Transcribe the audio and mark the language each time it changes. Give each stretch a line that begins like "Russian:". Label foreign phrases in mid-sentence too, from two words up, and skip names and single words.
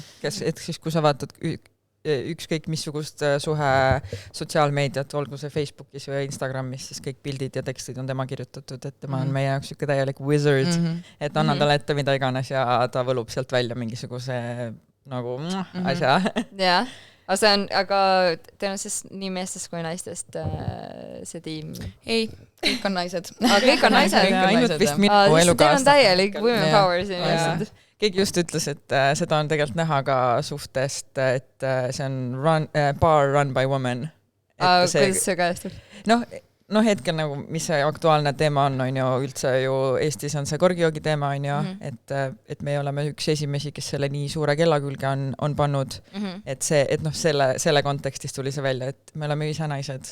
Estonian: Et siis, kui sa vaatad ükskõik missugust Suhe sotsiaalmeediat, olgu see Facebookis või Instagramis, siis kõik pildid ja tekstid on tema kirjutatud, et tema on meie jaoks siuke täielik wizard, et annan talle ette mida iganes ja ta võlub sealt välja mingisuguse nagu asja. Jah. Aga teil on siis nii meestest kui naistest see tiim? Ei, kõik on naised. Kõik on naised? Ainult vist minu elukaaslased. Teil on täielik
English: women power
Estonian: siin lihtsalt. Keegi just ütles, et seda on tegelikult näha ka suhtest, et see on
English: bar run by woman.
Estonian: Kuidas see kajastub? Hetkel nagu, mis see aktuaalne teema on ju üldse ju Eestis on see korgijoogi teema, on ju, et me oleme üks esimesi, kes selle nii suure kella külge on pannud, et selle kontekstis tuli see välja, et me oleme ise naised.